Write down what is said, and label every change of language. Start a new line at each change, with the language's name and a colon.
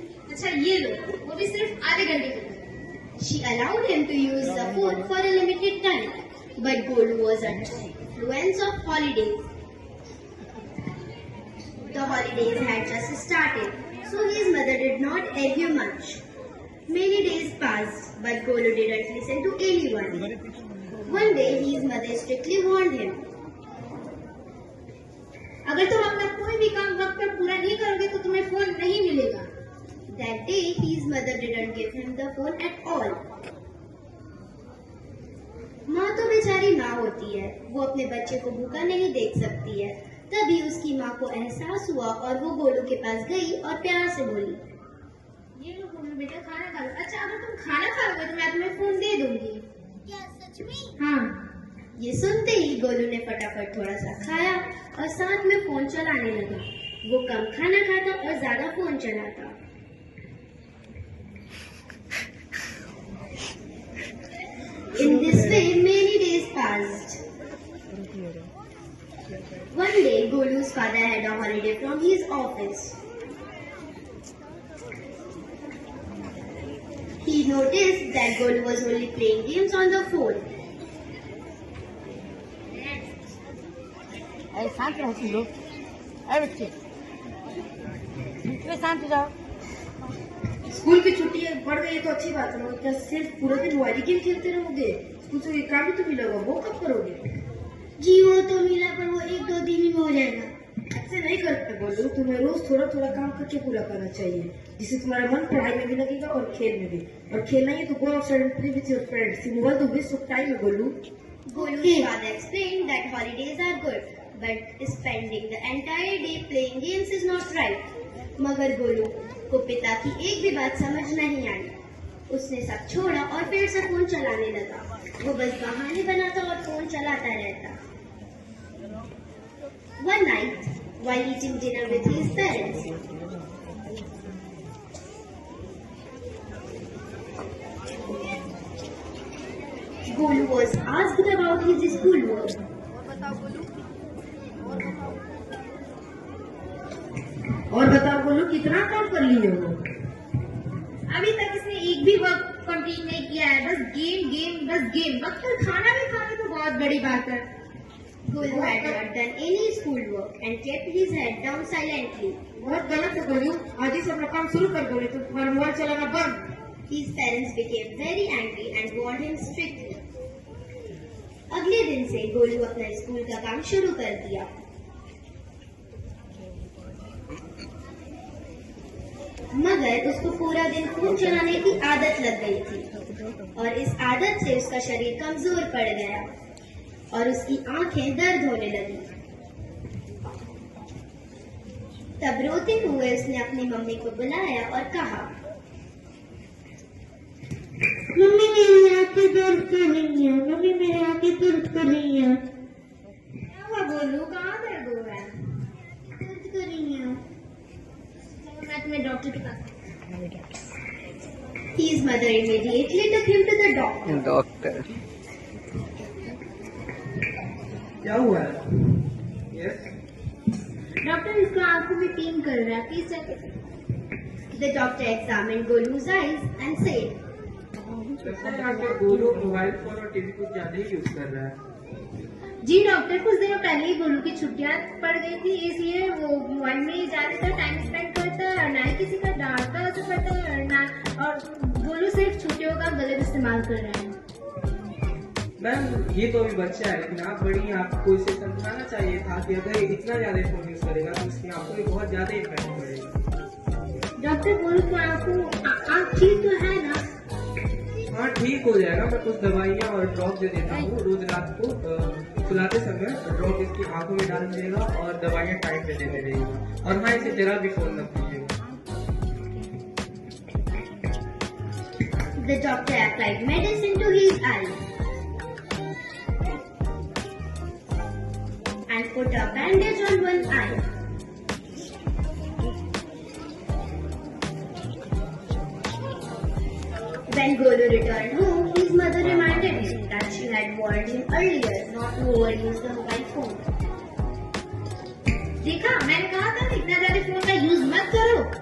Hindi: अच्छा ये लो, वो भी सिर्फ आधे घंटे के लिए।
English: She allowed him to use the phone for a limited time, but Golu was under the influence of holidays. The holidays had just started, so his mother did not argue much. Many days passed, but Golu didn't listen to anyone. One day, his mother strictly warned him.
Hindi: अगर तुम अपना कोई भी काम वक्त पर पूरा नहीं करोगे तो तुम्हें फोन नहीं मिलेगा।
English: That day, his mother didn't give him the phone at all.
Hindi: माँ तो बेचारी माँ होती है, वो अपने बच्चे को भूखा नहीं देख सकती है। तभी उसकी माँ को एहसास हुआ और वो गोलू के पास गई और प्यार से बोली, ये लो गोलू बेटा, खाना खा लो। अच्छा अगर तुम खाना खाओगे तो मैं तुम्हें फोन दे दूंगी। क्या सच में? हाँ। ये सुनते ही गोलू ने फटाफट थोड़ा सा खाया और साथ में फोन चलाने लगा। वो कम खाना खाता और ज्यादा फोन चलाता।
English: In this way, many days passed. One day, Golu's father had a holiday from his office. He noticed that Golu was only playing games on the phone.
Hindi: शांत रहो तुम लोग। अरे बच्चे शांत हो जाओ। स्कूल की छुट्टी पड़ गई तो अच्छी बात है, क्या सिर्फ पूरा दिन मोबाइल गेम खेलते रहोगे? स्कूल से काम भी तो मिला होगा, वो कब करोगे? जी वो तो मिला, पर वो 1-2 दिन में हो जाएगा। ऐसे नहीं करते बोलो, तुम्हें रोज थोड़ा थोड़ा काम करके पूरा करना चाहिए, जिससे तुम्हारा मन पढ़ाई में भी लगेगा और खेल में भी। और खेलना ही तो
English: go outside and play with your friends. You want to waste of time, Golu. Golu's father explained that holidays are good, but spending the entire day playing games is not right.
Hindi: मगर गोलू को पिता की एक भी बात समझ नहीं आई। उसने सब छोड़ा और फिर से फोन चलाने लगा। वो बस बहाने बनाता और फोन चलाता रहता।
English: One night, while eating dinner with his parents, Golu was asked about his schoolwork.
Hindi: और बताओ गोलू कितना काम कर लिए हो? अभी तक इसने एक भी वर्क कंप्लीट नहीं किया है, बस गेम गेम बस गेम। वक्त पर खाना भी खाना तो बहुत बड़ी बात है।
English: Golu had not done any schoolwork and kept his head down silently.
Hindi: बहुत गलत है गोलू, आज ही से अपना काम शुरू कर दो, नहीं तो तुम्हारा मोबाइल चलाना बंद।
English: His parents became very angry and warned him strictly.
Hindi: अगले दिन से गोलू अपना स्कूल का काम शुरू कर दिया। मगर उसको पूरा दिन फोन चलाने की आदत लग गई थी और इस आदत से उसका शरीर कमजोर पड़ गया और उसकी आंखें दर्द होने लगी। तब रोते हुए उसने अपनी मम्मी को बुलाया और कहा, मम्मी मेरी आंखें दर्द कर रही है, मम्मी मेरी आंखें दर्द कर रही है। क्या हुआ गोलू, कहाँ दर्द हो रहा है? दर्द कर रही है। मैं तुम्हें डॉक्टर के पास।
English: His mother immediately took him to the doctor.
Hindi: Doctor क्या हुआ है? यस डॉक्टर इसको आंखों में पेन कर रहा है, please check.
English: The doctor examined Golu's eyes and said,
Hindi: लगता है आपका गोलू मोबाइल फोन और टीवी कुछ ज्यादा ही यूज कर रहा है। जी डॉक्टर, कुछ दिनों पहले ही गोलू की छुट्टियां पड़ गई थी, इसलिए वो मोबाइल में ज्यादातर टाइम स्पेंड करता है और ना ही किसी का डांटता उसे पता है और ना, और गोलू सिर्फ छुट्टियों का गलत इस्तेमाल कर रहा है। मैम ये तो अभी बच्चा है, लेकिन आप बड़ी हैं, आपको इसे समझाना चाहिए था कि अगर ये इतना ज्यादा फोन यूज करेगा तो इसकी आंखों में बहुत ज्यादा इम्पैक्ट पड़ेगा। डॉक्टर गोलू की आंख ठीक तो है ना? हाँ ठीक हो जाएगा, मैं कुछ दवाइयाँ और ड्रॉप दे देता हूँ, रोज रात को सुलाते समय ड्रॉप इसकी आंखों में डाल दीजिएगा और दवाइयाँ टाइम पे देते रहिएगा। और हाँ, इसे जरा भी फोन मत कीजिएगा।
English: the doctor applied medicine to his eyes and put a bandage on one eye. When Golu returned home, his mother reminded him that she had warned him earlier not to overuse the mobile phone.
Hindi: देखा, मैंने कहा था इतना ज्यादा phone का use मत करो।